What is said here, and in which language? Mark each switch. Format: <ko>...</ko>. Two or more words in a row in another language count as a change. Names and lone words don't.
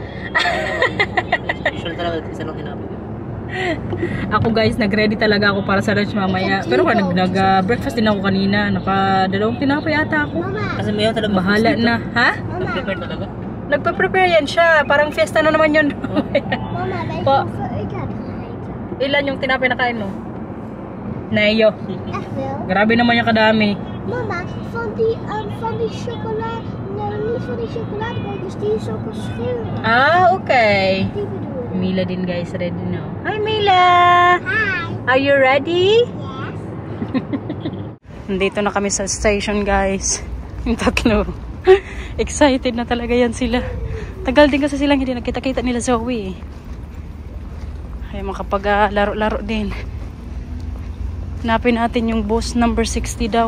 <tl>Usual talaga, isa lang tinapay. Ako guys, nag-ready talaga ako para sa lunch mamaya. Pero nag-breakfast din ako kanina. Naka-dalawang tinapay ata ako. Kasi mayo talaga. Bahala na. Ha? Nag-prepare talaga? Nagpa-prepare yan siya. Parang fiesta na naman yun. Mama,</tl> <nl>weet</nl> <tl>Pa.</tl> <nl>je hoeveel ik heb gegeten?</nl> <tl>Ilan yung tinapay na kain mo? Nayo.</tl> <nl>Echt wel?</nl> <tl>Grabe naman yung kadami. Mama,</tl> <nl>van die chocolade, nee, niet van die chocoladebroodjes, die is ook een scheur. Ah, okay. Die bedoel ik.</nl> <tl>Mila din guys, ready na. Hi Mila! Hi.</tl> <en>Are you ready? Yes.</en> <tl>Nandito na kami sa station guys. Yung tatlo. Excited na talaga yan sila. Tagal din kasi silang hindi nakita-kita nila Zoe. Ay makapag-laro-laro din. Hanapin natin yung bus number 60 daw.</tl>